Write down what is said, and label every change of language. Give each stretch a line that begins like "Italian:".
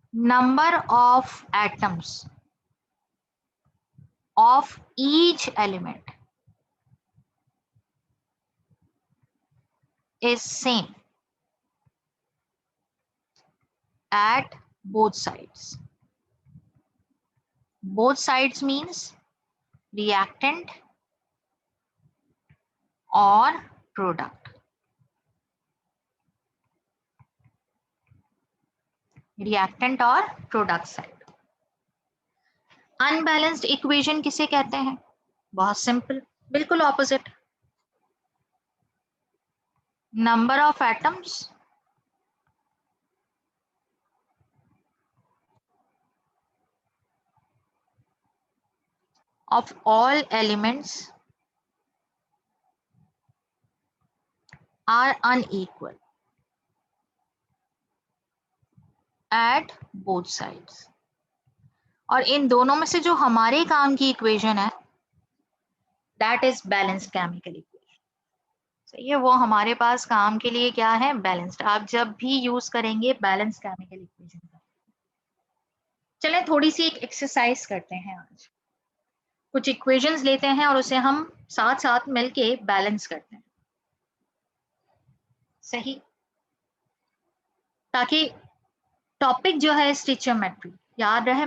English: Number of atoms of each element is same at both sides. Both sides means reactant or product. Reactant or product side.
Hindi: Unbalanced equation किसे कहते हैं? बहुत simple, बिल्कुल opposite.
English: Number of atoms of all elements are unequal at both sides.
Hindi: और इन दोनों में से जो हमारे काम की इक्वेशन है,
English: that is balanced chemical equation.
Hindi: सही है, वो हमारे पास काम के लिए क्या है? बैलेंस्ड. आप जब भी यूज करेंगे बैलेंस केमिकल इक्वेशन का. चलें थोड़ी सी एक एक्सरसाइज करते हैं. आज कुछ इक्वेशंस लेते हैं और उसे हम साथ साथ मिलके बैलेंस करते हैं, सही, ताकि टॉपिक जो है स्टिचोमेट्री याद रहे.